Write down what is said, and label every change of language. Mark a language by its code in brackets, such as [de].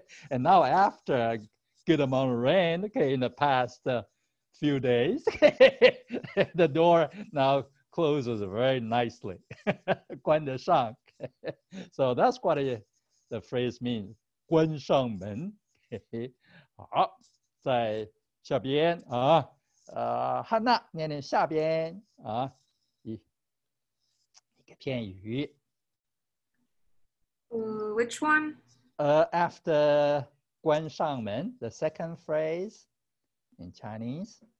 [en] And now after a good amount of rain, okay, in the past few days, the door now closes very nicely. [zh] 关得上. [en] So that's what the phrase means. [zh] 关上门. 好，在下边啊，汉娜念念下边啊，一个片语。 [en] Which one? After [zh] 关上门, [en] the second phrase in Chinese.